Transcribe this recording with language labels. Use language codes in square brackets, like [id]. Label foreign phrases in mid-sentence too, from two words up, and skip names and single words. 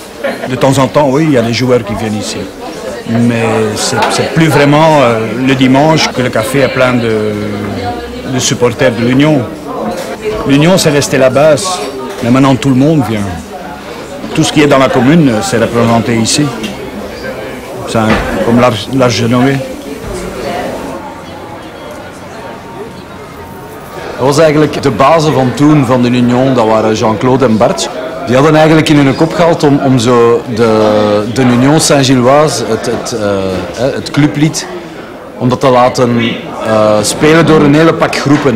[fr] De temps en temps, oui, il y a des joueurs qui viennent ici. Mais c'est plus vraiment le dimanche que le café est plein de supporters de l'Union. L'Union, c'est resté la base, mais maintenant tout le monde vient. Tout ce qui est dans la commune, c'est représenté ici. C'est comme l'Arche de Noé. [nl] Dat was eigenlijk de bazen van toen, van de Union, dat waren Jean-Claude en Bart. Die hadden eigenlijk in hun kop gehaald om zo de Union Saint-Gilloise, het clublied, om dat te laten spelen door een hele pak groepen.